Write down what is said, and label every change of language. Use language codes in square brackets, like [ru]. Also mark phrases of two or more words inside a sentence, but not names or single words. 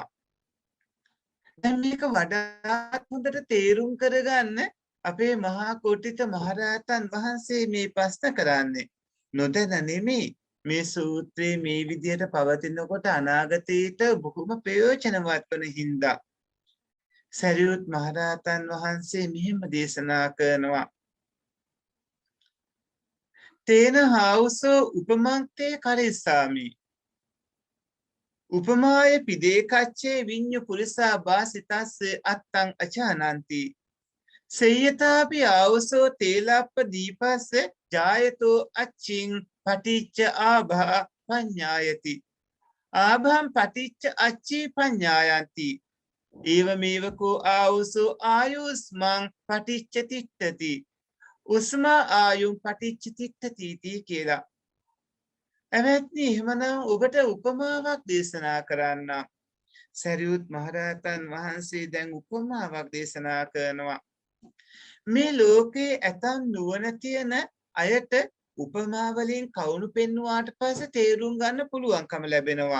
[si] දැන් මේක වඩාත් හොඳට තේරුම් කරගන්න අපේ මහා කෝටිත මහරහතන් වහන්සේ මේ ප්‍රශ්න කරන්නේ. නොදැන නෙමෙයි මේ සූත්‍රයේ මේ විදිහට පවතිනකොට අනාගතයට බොහොම ප්‍රයෝජනවත් වන හින්දා සරියුත් මහරහතන් වහන්සේ මෙහෙම දේශනා කරනවා. [pi] තේන හාවුසෝ උපමන්තේ කරිස්සාමි. උපමාය පිදේකච්චේ විඤ්ඤු පුරිසා භාසිතස්ස අත්තං අචානන්ති. සේයතාපි ආවුසෝ තේලප්ප දීපස්ස ජායතෝ අච්චින් පටිච්ච ආභා පඤ්ඤායති. ආභං පටිච්ච අච්චි පඤ්ඤායන්ති. ඒවමේවකෝ ආවුසෝ ආයුස්මං පටිච්ච තිට්ඨති. උස්මා ආයුම් පටිච්ච තිට්ඨති කියලා. [si] එවත්නි එහෙමනම් ඔබට උපමාවක් දේශනා කරන්න. සරියුත් මහරහතන් වහන්සේ දැන් උපමාවක් දේශනා කරනවා. මේ ලෝකේ ඇතම් නුවණ තියෙන අයට උපමා වලින් කවුණු පෙන්වුවාට පස්සේ තේරුම් ගන්න පුළුවන්කම ලැබෙනවා.